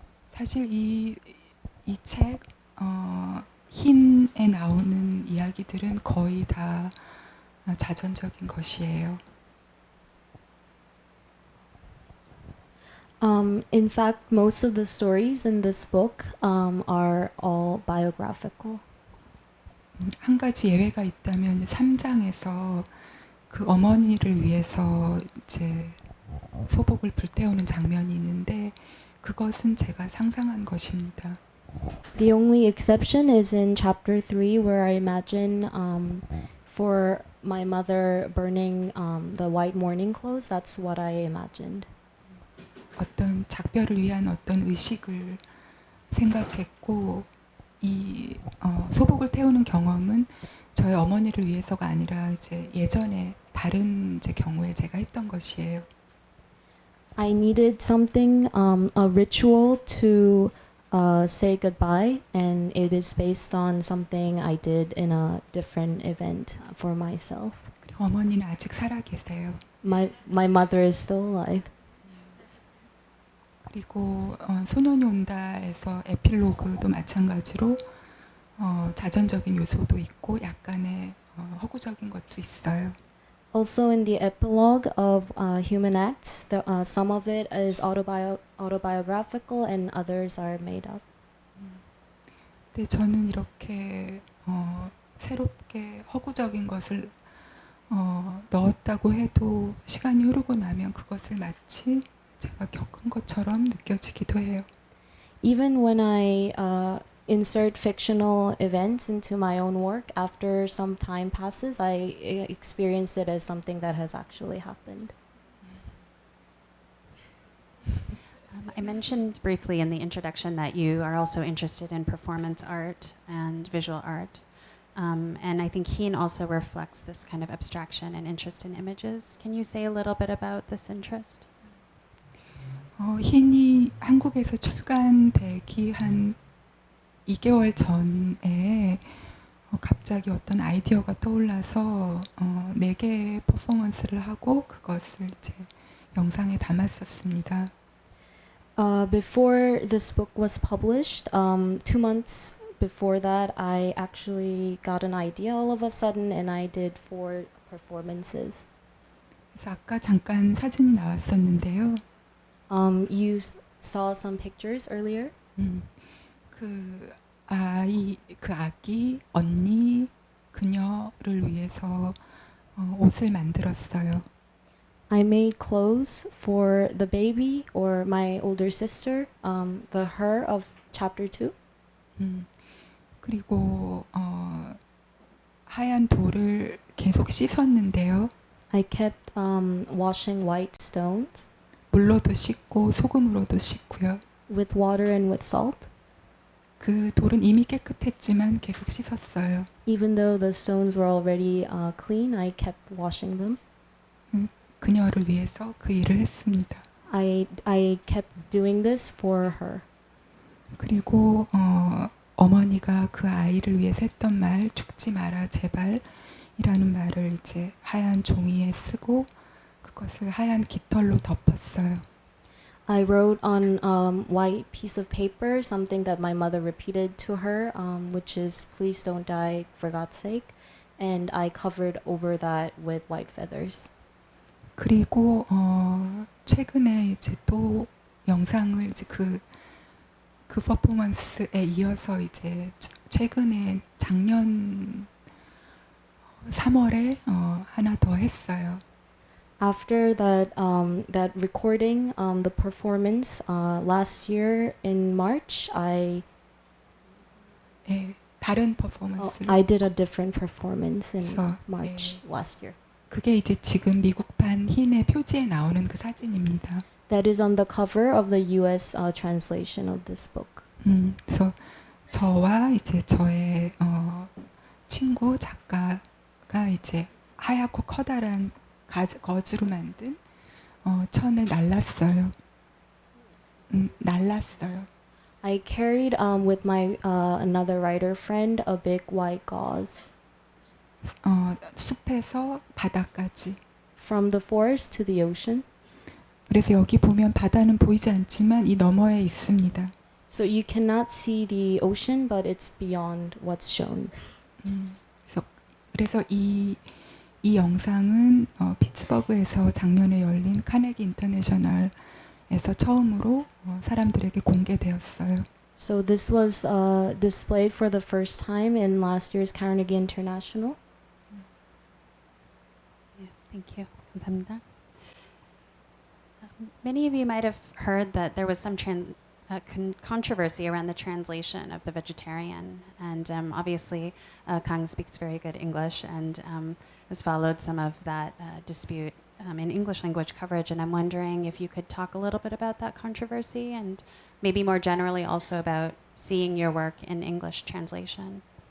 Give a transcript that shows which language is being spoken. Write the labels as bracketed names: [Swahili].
[Korean] 사실 이 책, 흰에 나오는 이야기들은 거의 다 자전적인 것이에요. [English] In fact, most of the stories in this book are all biographical. [Korean] 한 가지 예외가 있다면 3장에서 그 어머니를 위해서 이제 소복을 불태우는 장면이 있는데 그것은 제가 상상한 것입니다. [English] The only exception is in chapter 3 where I imagine for my mother burning the white mourning clothes. That's what I imagined. [Korean] 어떤 작별을 위한 어떤 의식을 생각했고 이 소복을 태우는 경험은 저희 어머니를 위해서가 아니라 이제 예전에 다른 이제 경우에 제가 했던 것이에요. [English] I needed something, a ritual to say goodbye, and it is based on something I did in a different event for myself. [Korean] 그리고 어머니는 아직 살아 계세요. [English] My mother is still alive. [Korean] 그리고 소년이 온다에서 에필로그도 마찬가지로 자전적인 요소도 있고 약간의 허구적인 것도 있어요. [English] Also, in the epilogue of Human Acts, some of it is autobiographical and others are made up. [Korean] 근데 저는 이렇게 새롭게 허구적인 것을 넣었다고 해도 시간이 흐르고 나면 그것을 마치 제가 겪은 것처럼 느껴지기도 해요. [English] Even when I insert fictional events into my own work. After some time passes, I experience it as something that has actually happened. I mentioned briefly in the introduction that you are also interested in performance art and visual art. And I think Heen also reflects this kind of abstraction and interest in images. Can you say a little bit about this interest? [Korean] 흰이 한국에서 출간되기 한 2개월 전에 갑자기 어떤 아이디어가 떠올라서 4개의 퍼포먼스를 하고 그것을 이제 영상에 담았었습니다. [English] Before this book was published, 2 months before that, I actually got an idea all of a sudden, and I did 4 performances. [Korean] 그래서 아까 잠깐 사진이 나왔었는데요. [English] You saw some pictures earlier. [Korean] 그 아기, 언니, 그녀를 위해서 옷을 만들었어요. [English] I made clothes for the baby or my older sister, the her of chapter 2. [Korean] 그리고 하얀 돌을 계속 씻었는데요. [English] I kept washing white stones [Korean] 물로도 씻고 소금으로도 씻고요. [English] with water and with salt. [Korean] 그 돌은 이미 깨끗했지만 계속 씻었어요. [English] Even though the stones were already clean, I kept washing them. [Korean] 그녀를 위해서 그 일을 했습니다. [English] I kept doing this for her. [Korean] 그리고 어머니가 그 아이를 위해서 했던 말, 죽지 마라 제발 이라는 말을 이제 하얀 종이에 쓰고 그것을 하얀 깃털로 덮었어요. [English] I wrote on white piece of paper something that my mother repeated to her, which is "Please don't die for God's sake," and I covered over that with white feathers. [Korean] 그리고 최근에 이제 또 영상을 이제 그 퍼포먼스에 이어서 이제 최근에 작년 3월에 하나 더 했어요. [English] After that that recording, the performance last year in March, [Korean] 예, 다른 퍼포먼스를 [English] I did a different performance in [Korean] 그래서 [English] March last year. [Korean] 그게 이제 지금 미국판 흰의 표지에 나오는 그 사진입니다. [English] That is on the cover of the U.S. Translation of this book. [Korean] 그래서 저와 이제 저의 친구 작가가 이제 하얗고 커다란 거즈로 만든 천을 날랐어요. 날랐어요. [English] I carried with my another writer friend a big white gauze [Korean] 숲에서 바다까지. [English] from the forest to the ocean. [Korean] 그래서 여기 보면 바다는 보이지 않지만 이 너머에 있습니다. [English] So you cannot see the ocean, but it's beyond what's shown. [Korean] 그래서 이 영상은 피츠버그에서 작년에 열린 카네기 인터내셔널에서 처음으로 사람들에게 공개되었어요. [English] So this was displayed for the first time in last year's Carnegie International. Yeah, thank you. [Korean] 감사합니다. [English] Many of you might have heard that there was some controversy around the translation of The Vegetarian, and obviously Kang speaks very good English and has followed some of that dispute in English language coverage, and I'm wondering if you could talk a little bit about that controversy and maybe more generally also about seeing your work in English translation.